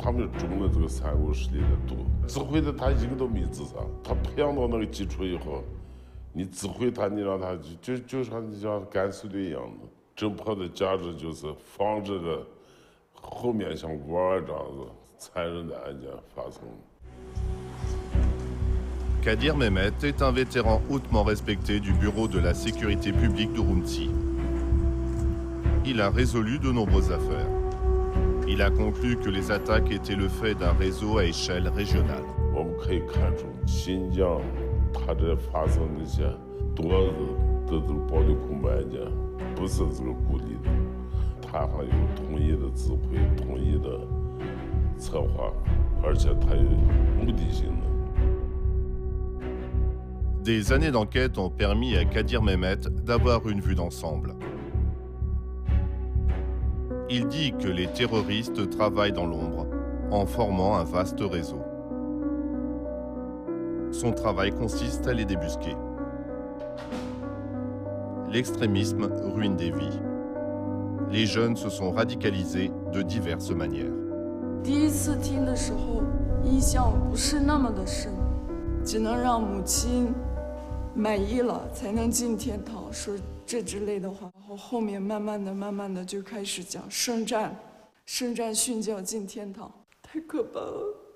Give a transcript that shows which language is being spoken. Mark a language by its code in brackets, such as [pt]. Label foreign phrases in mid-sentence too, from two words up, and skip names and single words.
[zh] 他们中了这个三国势力的毒，指挥的他一个都没自杀。他培养到那个基础以后，你指挥他，你让他就像你像敢死队一样的。侦破的价值就是防止着后面像王二这样子残忍的案件发生。 [fr] Kadir Mehmet est un vétéran hautement respecté du Bureau de la sécurité publique d'Urumqi. Il a résolu de nombreuses affaires. Il a conclu que les attaques étaient le fait d'un réseau à échelle régionale. [zh] 我们可以看出，新疆它这发生那些多的这种暴力恐怖案件，不是这个孤立的，它还有统一的指挥、统一的策划，而且它有目的性的。 [fr] Des années d'enquête ont permis à Kadir Mehmet d'avoir une vue d'ensemble. Il dit que les terroristes travaillent dans l'ombre, en formant un vaste réseau. Son travail consiste à les débusquer. L'extrémisme ruine des vies. Les jeunes se sont radicalisés de diverses manières. [zh] 第一次听的时候，印象不是那么的深，只能让母亲满意了才能进天堂，说这之类的话。然后后面慢慢的就开始讲圣战训教进天堂，太可怕了。